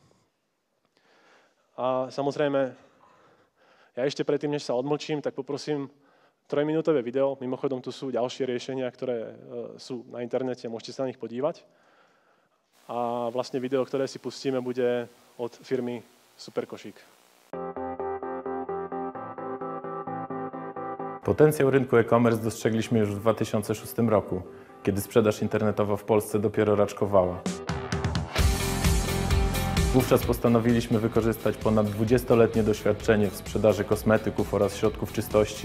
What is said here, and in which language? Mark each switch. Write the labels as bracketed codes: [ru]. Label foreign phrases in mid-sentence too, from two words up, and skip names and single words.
[sk] A samozrejme, ja ešte predtým, než sa odmlčím, tak poprosím 3-minútové video. Mimochodom, tu sú ďalšie riešenia, ktoré sú na internete, môžete sa na nich podívať. A vlastne video, ktoré si pustíme, bude od firmy Superkošík. [pl] Potencjał rynku e-commerce dostrzegliśmy już w 2006 roku, kiedy sprzedaż internetowa w Polsce dopiero raczkowała. Wówczas postanowiliśmy wykorzystać ponad 20-letnie doświadczenie w sprzedaży kosmetyków oraz środków czystości.